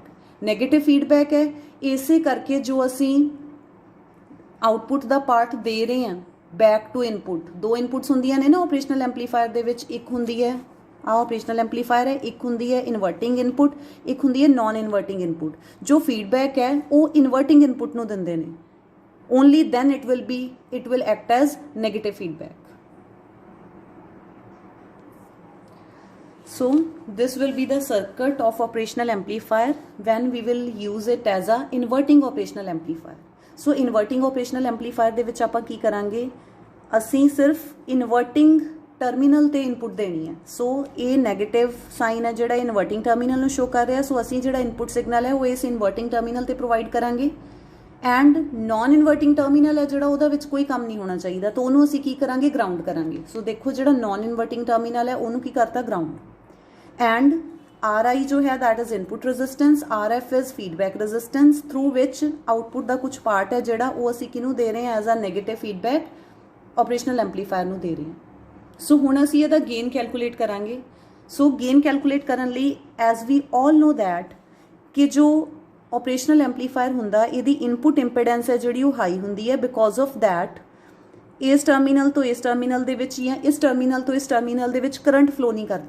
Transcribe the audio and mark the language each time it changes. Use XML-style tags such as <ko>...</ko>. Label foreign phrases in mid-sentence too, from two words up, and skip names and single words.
<en>negative feedback</en> <pa>ਹੈ, ਇਸੇ ਕਰਕੇ ਜੋ ਅਸੀਂ ਆਊਟਪੁੱਟ ਦਾ ਪਾਰਟ ਦੇ ਰਹੇ ਹਾਂ</pa> <en>back to input,</en> <pa>ਦੋ ਇਨਪੁੱਟਸ ਹੁੰਦੀਆਂ ਨੇ ਨਾ</pa> <en>operational amplifier</en> <pa>ਦੇ ਵਿੱਚ. ਇੱਕ ਹੁੰਦੀ ਹੈ ਆ</pa> <en>operational amplifier</en> <pa>ਹੈ, ਇੱਕ ਹੁੰਦੀ ਹੈ</pa> <en>inverting input,</en> <pa>ਇੱਕ ਹੁੰਦੀ ਹੈ</pa> <en>non inverting input.</en> <pa>ਜੋ ਫੀਡਬੈਕ ਹੈ ਉਹ</pa> <en>inverting input</en> <pa>ਨੂੰ ਦਿੰਦੇ ਨੇ.</pa> <en>only then it will act as negative feedback. So this will be the circuit of operational amplifier when we will use it as a inverting operational amplifier.</en> <pa>So</pa> <en>inverting operational amplifier</en> <pa>ਦੇ ਵਿੱਚ ਆਪਾਂ ਕੀ ਕਰਾਂਗੇ, ਅਸੀਂ ਸਿਰਫ</pa> <en>inverting terminal</en> <pa>ਤੇ input ਦੇਣੀ ਹੈ. ਸੋ ਇਹ</pa> <en>negative sign</en> <pa>ਹੈ ਜਿਹੜਾ</pa> <en>inverting terminal</en> <pa>ਨੂੰ show ਕਰ ਰਿਹਾ. ਸੋ ਅਸੀਂ ਜਿਹੜਾ</pa> <en>input signal</en> <pa>ਹੈ ਉਹ ਇਸ</pa> <en>inverting terminal</en> <pa>ਤੇ provide ਕਰਾਂਗੇ.</pa> <en>and non inverting terminal</en> <pa>ਹੈ ਜਿਹੜਾ ਉਹਦਾ ਵਿੱਚ ਕੋਈ ਕੰਮ ਨਹੀਂ ਹੋਣਾ ਚਾਹੀਦਾ, ਤਾਂ ਉਹਨੂੰ ਅਸੀਂ ਕੀ ਕਰਾਂਗੇ, ਗਰਾਊਂਡ ਕਰਾਂਗੇ. ਸੋ ਦੇਖੋ ਜਿਹੜਾ</pa> <en>non inverting terminal</en> <pa>ਹੈ ਉਹਨੂੰ ਕੀ ਕਰਤਾ, ਗਰਾਊਂਡ.</pa> <en>And RI</en> <hi>जो है</hi> <en>that is input resistance, RF is feedback resistance through which output</en> <pa>ਦਾ ਕੁਝ ਪਾਰਟ ਹੈ ਜਿਹੜਾ ਉਹ ਅਸੀਂ ਕਿਹਨੂੰ ਦੇ ਰਹੇ ਹਾਂ,</pa> <en>as a negative feedback operational amplifier</en> <pa>ਨੂੰ ਦੇ ਰਹੇ ਹਾਂ. ਸੋ ਹੁਣ ਅਸੀਂ ਇਹਦਾ</pa> <en>gain calculate</en> <pa>ਕਰਾਂਗੇ. ਸੋ</pa> <en>gain calculate</en> <pa>ਕਰਨ ਲਈ</pa> <en>as we all know that</en> <pa>ਕਿ ਜੋ</pa> <en>operational amplifier</en> <pa>ਹੁੰਦਾ ਇਹਦੀ</pa> <en>input impedance</en> <pa>ਹੈ ਜਿਹੜੀ ਉਹ ਹਾਈ ਹੁੰਦੀ ਹੈ,</pa> <en>because of that</en> <pa>ਇਸ ਟਰਮੀਨਲ ਤੋਂ ਇਸ ਟਰਮੀਨਲ ਦੇ ਵਿੱਚ ਜਾਂ ਇਸ ਟਰਮੀਨਲ ਤੋਂ ਇਸ ਟਰਮੀਨਲ ਦੇ ਵਿੱਚ</pa> <en>current flow</en> <pa>ਨਹੀਂ ਕਰਦਾ.</pa>